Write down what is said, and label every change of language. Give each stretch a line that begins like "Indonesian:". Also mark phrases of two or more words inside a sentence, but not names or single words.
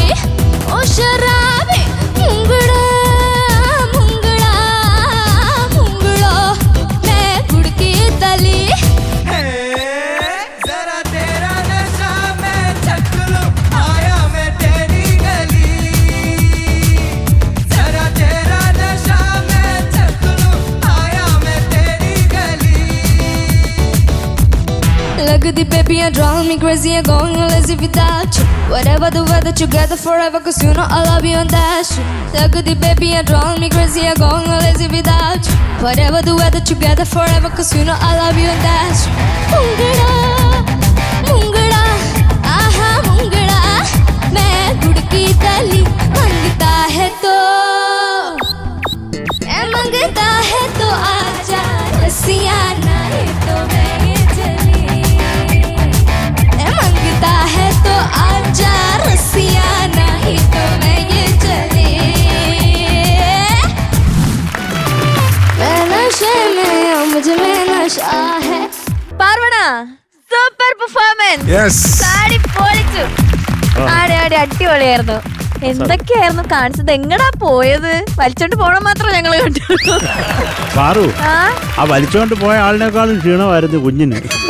Hindi: ओ शराबी मुंगड़ा मुंगड़ा मुंगड़ो मैं गुड़ की दली। जरा तेरा नशा मैं चख लूं, आया मैं तेरी गली। जरा तेरा नशा मैं चख लूं, आया मैं तेरी गली।
English: Look at the baby and drive me crazy, I'm going lazy without you. Whatever the weather, together forever, cause you know I love you and that's true. Look at the baby and drive me crazy, I'm going lazy without you. Whatever the weather, together forever, cause you know I love you and that's true.
Hindi: मुंगड़ा मुंगड़ा आहा मुंगड़ा मैं गुड़ की दली, मांगता है तो मांगता है तो आजा रस्सियां नहीं तो मैं ये चली। मांगता है तो आजा रस्सियां नहीं तो मैं ये चली। मैं नशे में मुझ में नशा है।
Malayalam: പാർവണ
English: super performance.
Malayalam: സാരി പൊളിച്ചു. ആടെ ആടെ അടിപൊളിയായിരുന്നു. എന്തൊക്കെയായിരുന്നു കാണിച്ചത്? എങ്ങടാ പോയത്? വലിച്ചോണ്ട് പോണ മാത്രം ഞങ്ങള് കണ്ടു. പാറു ആ വലിച്ചോണ്ട് പോയ ആളിനേക്കാളും ക്ഷീണമായിരുന്നു കുഞ്ഞിന്.